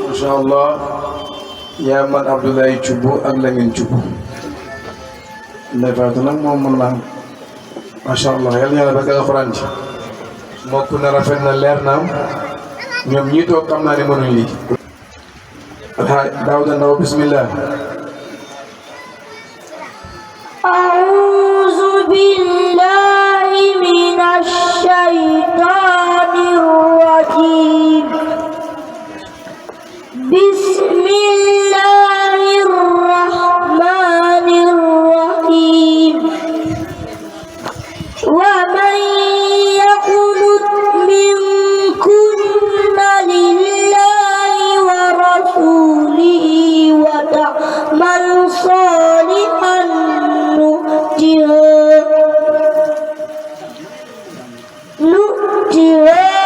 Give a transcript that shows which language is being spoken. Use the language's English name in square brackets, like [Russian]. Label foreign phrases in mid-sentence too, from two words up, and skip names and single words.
[Wolof] allah yaa man Abdoulaye Thioub ak Lamine Thioub Ndeye Fatou nag moom mën naa [Arabic] ما شاء الله [Wolof] yal na yàlla barkeel alxuraan ji mokk na rafet na leer na ñoom ñii toog xam naa ne mënuñ lii. alxaaj Daouda Ndaw bismillah. [Arabic] أعوذ بالله من الشيطان الرجيم بسم الله الرحمن الرحيم ومن يقنت منكن لله ورسوله وتعمل صالحا نؤتها